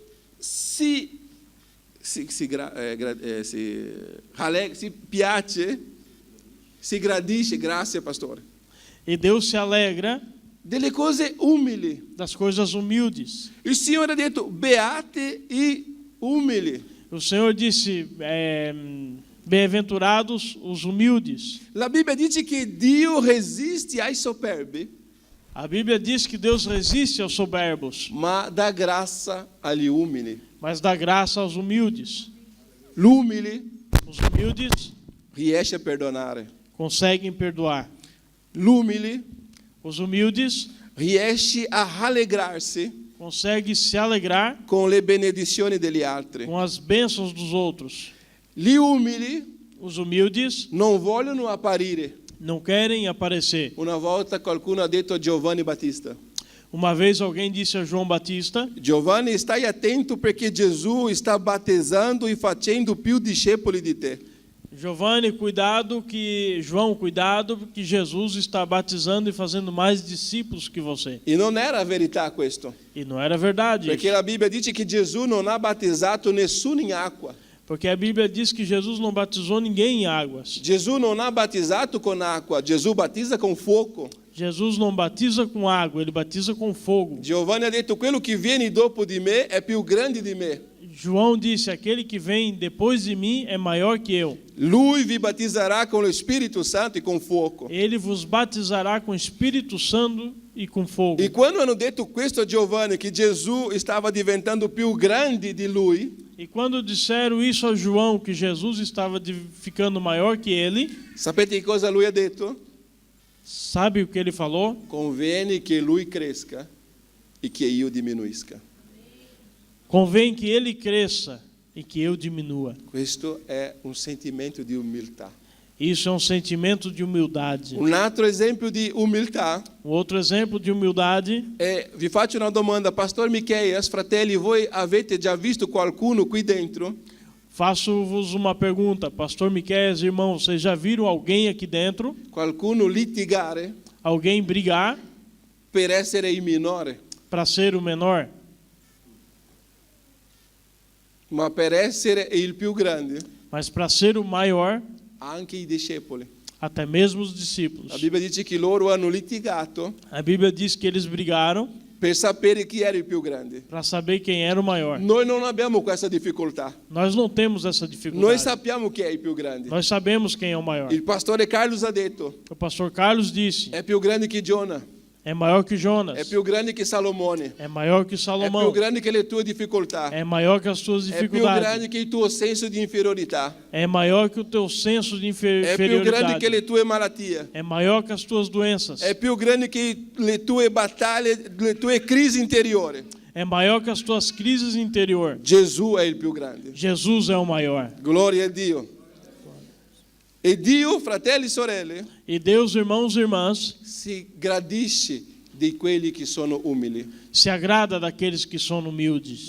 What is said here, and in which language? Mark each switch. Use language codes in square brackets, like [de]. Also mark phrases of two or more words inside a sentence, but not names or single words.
[it] E Dio si si piace, si gradisce, grazie pastore, [pt] E Deus se alegra [it] delle cose umili. [pt] das coisas humildes. [it] Il Signore ha detto beati i umili. [pt] O Senhor disse, bem-aventurados os humildes. [it] La Bibbia dice che Dio resiste ai superbi, [pt] A Bíblia diz que Deus resiste aos soberbos, [it] ma dà grazia agli umili. [pt] mas dá graça aos humildes. [it] L'umile [pt] Os humildes [it] riesce a perdonare. [pt] conseguem perdoar. [it] L'umile [pt] Os humildes [it] riesce a rallegrarsi [pt] conseguem se alegrar [it] con le benedizioni degli altri. [pt] com as bênçãos dos outros. [it] Gli umili [pt] Os humildes [it] non vogliono apparire. [pt] não querem aparecer. [it] Una volta qualcuno ha detto a Giovanni Battista: [pt] Uma vez alguém disse a João Batista: [it] Giovanni, stai attento perché Gesù sta battezzando e facendo più discepoli di te. [pt] Giovanni, cuidado que Jesus está batizando e fazendo mais discípulos que você. [it] E non era verità questo, [pt] E não era verdade [it] perché [pt] isso, [it] la Bibbia dice che Gesù non ha battezzato nessuno in acqua. [pt] porque a Bíblia diz que Jesus não batizou ninguém em águas. [it] Gesù non ha battezzato con acqua, Gesù battezza con fuoco. [pt] Jesus não batiza com água, ele batiza com fogo. [it] Giovanni ha detto: quello che viene dopo di me è più grande di me. [pt] João disse: aquele que vem depois de mim é maior que eu. [it] Lui vi battezzerà con lo Spirito Santo e con fuoco. [pt] Ele vos batizará com Espírito Santo e com fogo. [it] E quando hanno detto questo a Giovanni, che Gesù stava diventando più grande di lui, [pt] E quando disseram isso a João, que Jesus estava ficando maior que ele, [it] sapete che cosa lui ha detto? [pt] sabe o que ele falou? [it] Conviene che lui cresca e che io diminuisca. [pt] Convém que ele cresça e que eu diminua. [it] Questo è un sentimento di umiltà. [pt] Isso é um sentimento de humildade. [it] Un altro esempio di umiltà [pt] Outro exemplo de humildade, [it] è, vi faccio una domanda, Pastor Micheias, fratelli, voi avete già visto qualcuno qui dentro [pt] faço-vos uma pergunta. Pastor Miqueias, irmão, vocês já viram alguém aqui dentro? [it] qualcuno litigare [pt] Alguém brigar [it] per essere il minore, [pt] para ser o menor? [it] ma per essere il più grande, [pt] Mas para ser o maior, [it] anche i discepoli. [pt] até mesmo os [it] La [pt] discípulos. [it] Bibbia dice che loro hanno litigato [pt] A Bíblia diz que eles brigaram [it] per sapere chi era il più grande. [pt] para saber quem era o maior. [it] Noi non abbiamo questa difficoltà. [pt] Nós não temos essa [it] Noi [pt] dificuldade. [it] sappiamo chi è il più grande. [pt] Nós sabemos quem é o maior. [it] Il pastore Carlos ha detto: [pt] O pastor Carlos disse: [it] è più grande che Giona, [pt] é maior que [it] è [pt] Jonas, [it] più grande che Salomone, [pt] é maior que [it] è più [pt] Salomão, [it] grande che le tue difficoltà, [pt] é maior que as tuas [it] è più [pt] dificuldades, [it] grande che il tuo senso di inferiorità, [pt] é maior que o teu senso de [it] è più grande che [pt] inferioridade, [it] le tue malattie, [pt] é maior que as tuas doenças, [it] è più grande che le tue battaglie, le tue crisi interiori. [pt] é maior que as tuas crises interior. [it] Gesù è il più grande. [pt] Jesus é o maior. [it] Gloria a Dio. E Dio, fratelli e sorelle, [pt] E Deus, irmãos e irmãs, [it] si gradisce di quelli che sono umili. [pt] se agrada daqueles que são humildes.